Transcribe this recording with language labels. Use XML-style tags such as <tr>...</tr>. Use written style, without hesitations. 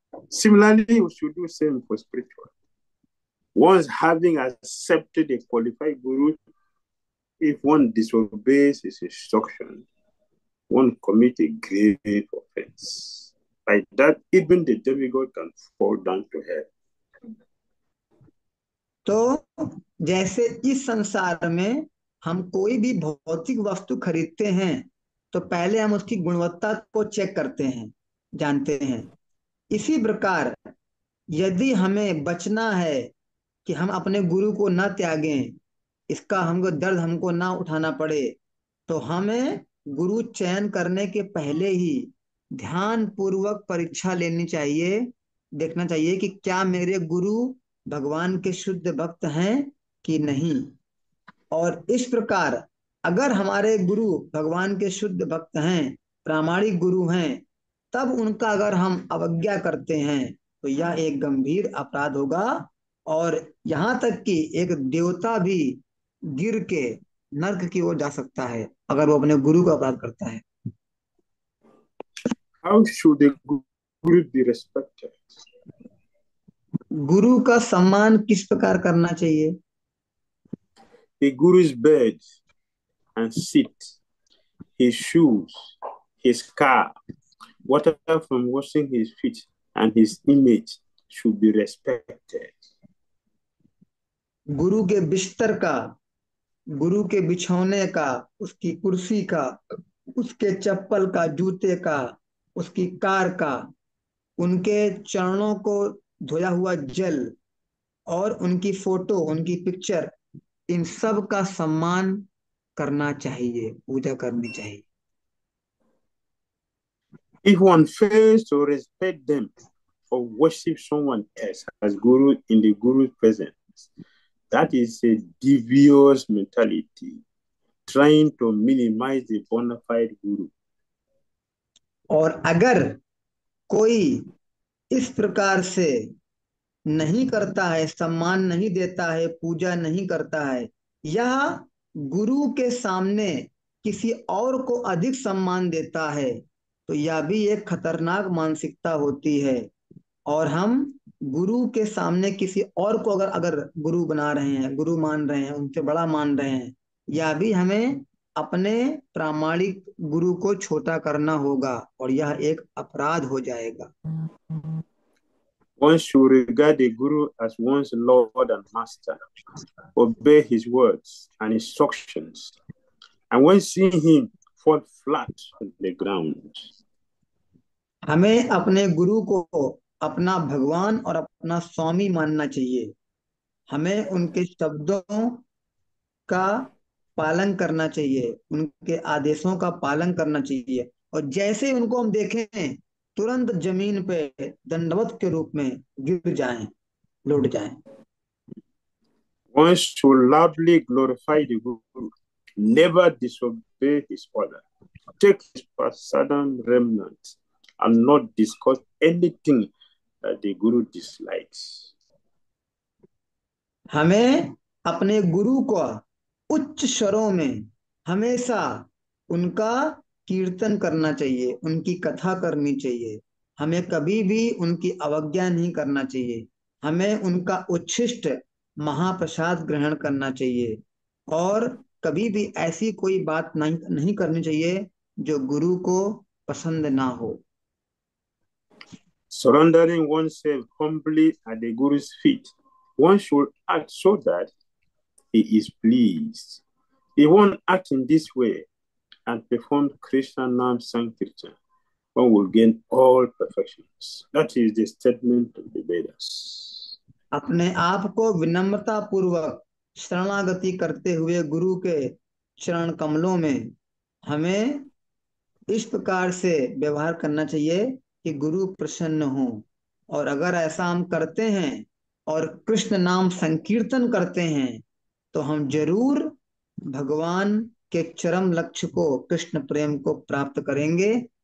<en>Similarly, we should do the same for spiritual. Once having accepted a qualified guru, if one disobeys his instruction, one commits a grave offense. Like that, even the demigod can fall down to hell.</en> <hi>तो जैसे इस संसार में हम कोई भी भौतिक वस्तु खरीदते हैं, तो पहले हम उसकी गुणवत्ता को चेक करते हैं, जानते हैं। इसी प्रकार यदि हमें बचना है कि हम अपने गुरु को न त्यागें, इसका हमको दर्द हमको ना उठाना पड़े, तो हमें गुरु चयन करने के पहले ही ध्यान पूर्वक परीक्षा लेनी चाहिए। देखना चाहिए कि क्या मेरे गुरु भगवान के शुद्ध भक्त हैं कि नहीं। और इस प्रकार अगर हमारे गुरु भगवान के शुद्ध भक्त हैं, प्रामाणिक गुरु हैं, तब उनका अगर हम अवज्ञा करते हैं, तो यह एक गंभीर अपराध होगा। और यहाँ तक कि एक देवता भी गिर के नर्क की ओर जा सकता है अगर वो अपने गुरु का अपराध करता है।</hi> <en>How should the guru be respected?</en> <hi>गुरु का सम्मान किस प्रकार करना चाहिए?</hi> <en>The guru's bed and seat, his shoes, his car, water from washing his feet, and his image should be respected.</en> <hi>गुरु के बिस्तर का, गुरु के बिछौने का, उसकी कुर्सी का, उसके चप्पल का, जूते का, उसकी कार का, उनके चरणों को धोया हुआ जल और उनकी फोटो, उनकी पिक्चर, इन सब का सम्मान करना चाहिए, पूजा करनी चाहिए।</hi> <en>If one fails to respect them or worship someone else as guru in the guru's presence, that is a devious mentality, trying to minimize the bona fide guru.</en> <hi>और अगर कोई इस प्रकार से नहीं करता है, सम्मान नहीं देता है, पूजा नहीं करता है, या गुरु के सामने किसी और को अधिक सम्मान देता है, तो यह भी एक खतरनाक मानसिकता होती है। और हम गुरु के सामने किसी और को अगर अगर गुरु बना रहे हैं, गुरु मान रहे हैं, उनसे बड़ा मान रहे हैं, यह भी हमें अपने प्रामाणिक गुरु को छोटा करना होगा, और यह एक अपराध हो जाएगा।</hi> <en>One should regard the Guru as one's Lord and Master, obey his words and instructions, and when seeing him, fall flat on the ground.</en> <hi>हमें अपने गुरु को अपना भगवान और अपना स्वामी मानना चाहिए। हमें उनके शब्दों का पालन करना चाहिए, उनके आदेशों का पालन करना चाहिए, और जैसे उनको हम देखें तुरंत जमीन पे दंडवत के रूप में गिर जाएं, लौट जाएं।</hi> <en>One should loudly glorify the Guru, never disobey his order, take his prasadam remnant, and not discuss anything that the Guru dislikes.</en> <hi>हमें अपने गुरु को उच्च स्वरों में हमेशा उनका कीर्तन करना चाहिए, उनकी कथा करनी चाहिए। हमें कभी भी उनकी अवज्ञा नहीं करना चाहिए। हमें उनका उच्छिष्ट महाप्रसाद ग्रहण करना चाहिए, और कभी भी ऐसी कोई बात नहीं नहीं करनी चाहिए जो गुरु को पसंद ना हो।</hi> <en>Surrendering oneself humbly at the Guru's feet, one should act so that he is pleased. If one act in this way and perform Krishna Nam Sankirtan, one will gain all perfections. That is the statement of the Vedas.</en> <hi>अपने आप को विनम्रता पूर्वक शरणागति करते हुए गुरु के चरण कमलों में हमें इस प्रकार से व्यवहार करना चाहिए कि गुरु प्रसन्न हो। और अगर ऐसा हम करते हैं और कृष्ण नाम संकीर्तन करते हैं, तो हम जरूर भगवान के चरम लक्ष्य को, कृष्ण प्रेम को प्राप्त करेंगे।</hi>